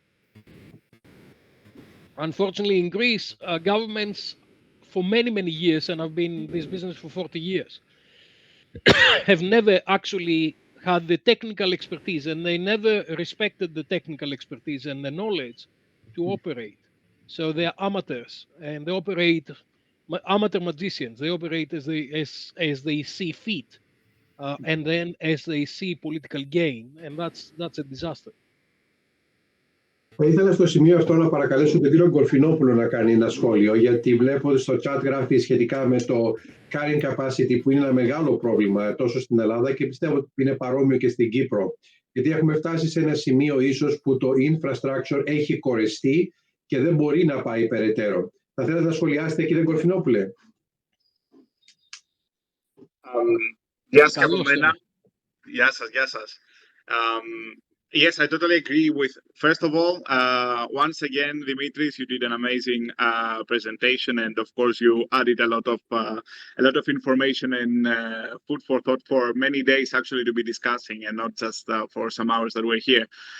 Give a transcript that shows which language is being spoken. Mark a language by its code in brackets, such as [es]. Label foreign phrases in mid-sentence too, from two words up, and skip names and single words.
[en] Unfortunately, in Greece, governments for many, many years, and I've been in this business for 40 years, have never actually had the technical expertise, and they never respected the technical expertise and the knowledge to operate. So they are amateurs, and they operate amateur magicians. They operate as they see fit, and then as they see political gain, and that's a disaster. [el] Θα ήθελα στο σημείο αυτό να παρακαλέσω τον κύριο Γκορφινόπουλο να κάνει ένα σχόλιο, γιατί βλέπω ότι στο chat γράφει σχετικά με το [en] carrying capacity, [el] που είναι ένα μεγάλο πρόβλημα τόσο στην Ελλάδα και πιστεύω ότι είναι παρόμοιο και στην Κύπρο. Γιατί έχουμε φτάσει σε ένα σημείο ίσως που το infrastructure έχει κορεστεί και δεν μπορεί να πάει περαιτέρω. Θα θέλατε να σχολιάσετε, κύριε Γκορφινόπουλε? Γεια σας και από μένα. Γεια σας. [en] Yes, I totally agree with, first of all, once again, Dimitris, you did an amazing presentation, and of course you added a lot of information and food for thought for many days actually to be discussing, and not just for some hours that we're here.